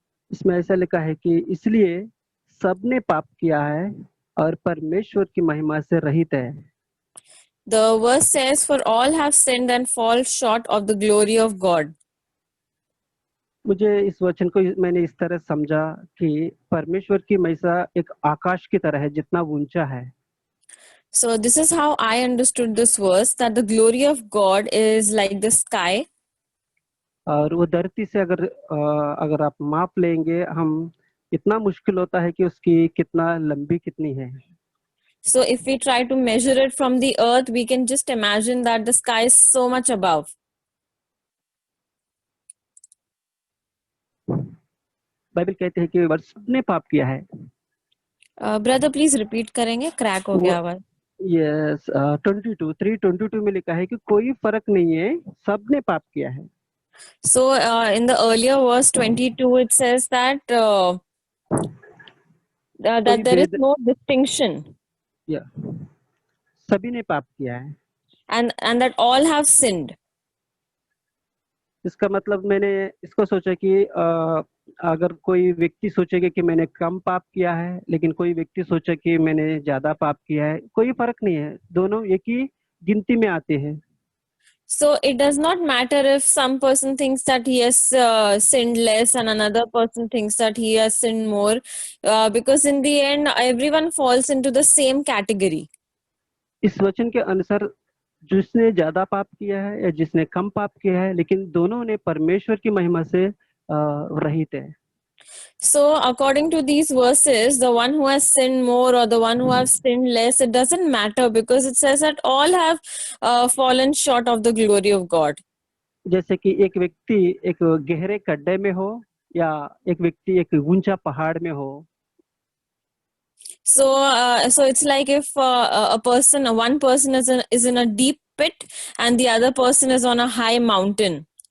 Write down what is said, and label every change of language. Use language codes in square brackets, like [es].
[hi] इसमें ऐसा लिखा है कि इसलिए सबने पाप किया है और परमेश्वर की महिमा से रहित है। [en] The verse says, for all have sinned and fall short of the glory of God. [hi] मुझे इस वचन को मैंने इस तरह समझा कि परमेश्वर की महिमा एक आकाश की तरह है, जितना ऊंचा है। [en] So this is how I understood this verse, that the glory of God is like the sky. [hi] और वो धरती से अगर आप माप लेंगे, हम इतना मुश्किल होता है कि उसकी कितना लंबी कितनी है। [en] So if we try to measure it from the earth, we can just imagine that the sky is so much above. [hi] Bible कहते हैं कि सबने पाप किया है। ब्रदर प्लीज रिपीट करेंगे, क्रैक हो गया आवाज। यस, 3:22 में लिखा है कि कोई फर्क नहीं है, सबने पाप किया है। [en] So in the earlier verse 22 it says that that there is no distinction. [hi] Yeah. सभी ने पाप किया है। [en] And that all have sinned. [hi] इसका मतलब मैंने इसको सोचा कि अगर कोई व्यक्ति सोचेगा कि मैंने कम पाप किया है, लेकिन कोई व्यक्ति सोचे कि मैंने ज्यादा पाप किया है, कोई फर्क नहीं है, दोनों एक ही गिनती में आते हैं। [en] So it does not matter if some person thinks that he has sinned less and another person thinks that he has sinned more, because in the end everyone falls into the same category. [hi] इस वचन के अनुसार जिसने ज्यादा पाप किया है या जिसने कम पाप किया है, लेकिन दोनों ने परमेश्वर की महिमा से रहित है। [en] So according to these verses, the one who has sinned more or the one who has sinned less, it doesn't matter, because it says that all have fallen short of the glory of God. [hi] जैसे कि एक व्यक्ति एक गहरे गड्ढे में हो या एक व्यक्ति एक ऊंचा पहाड़ में हो। [en] So it's like if one person is in a deep pit and the other person is on a high mountain.